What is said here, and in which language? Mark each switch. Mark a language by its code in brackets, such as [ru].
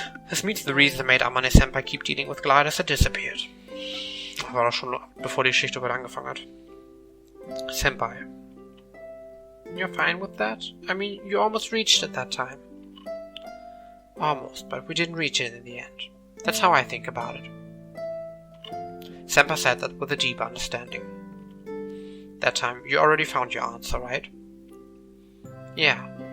[en] This means the reason that made Amane-senpai keep dealing with gliders had disappeared. [de] War doch schon bevor die Geschichte überhaupt angefangen hat. [en] Senpai. You're fine with that? I mean, you almost reached it that time. Almost, but we didn't reach it in the end. That's how I think about it. Senpai said that with a deep understanding. That time, you already found your answer, right? Yeah.